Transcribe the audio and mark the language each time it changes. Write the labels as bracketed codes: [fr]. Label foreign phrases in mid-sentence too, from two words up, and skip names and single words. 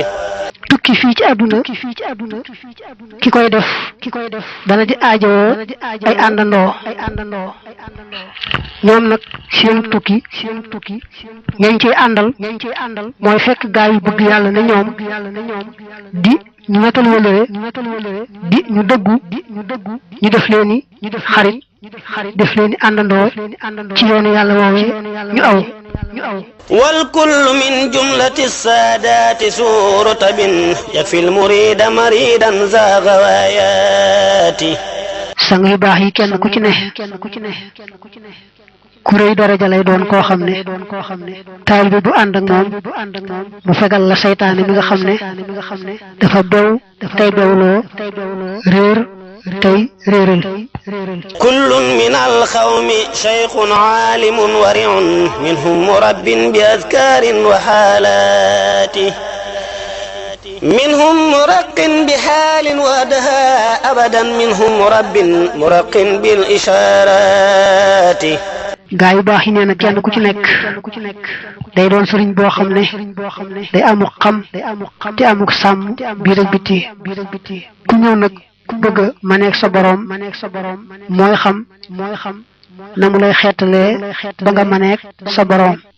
[wo] tukki fii ci àdduna ki koy def dana di aajowoo ay àndandoo ñoom nag seenu tukki ñañ ciy àndal mooy fekk gaa yu bëgg yàlla ne ñoom di ñu wetal wëlëre di ñu dëggu ñu def leen ni xarit def leen ni àndandoo ci yoonu yàlla woowee ñu aw [ar] والكل من جملة السادات سور رتب يكفي المريد مريدا ذا غوايات [wo] sang yu baax yi kenn ku ci ne ku rëy daraja lay doon koo xam ne taalibe bu ànd ak moom mu fegal la saytaane mi nga xam ne dafa bew tey bewloo réer tey réeral [ar] كل من القوم شيخ عالم ورع منهم مرب بأذكار وحالات منهم مرق بحال ودها أبدا منهم مرق بالإشارات [wo] gaa yu baax yi nee na kenn ku ci nekk day doon sëriñ boo xam ne day amuk xam te amuk sàmm biir ak biti ku ñëw nag ku bëgg ma nekk sa boroom mooy xam na mu lay xeetalee ba nga ma nekk sa boroom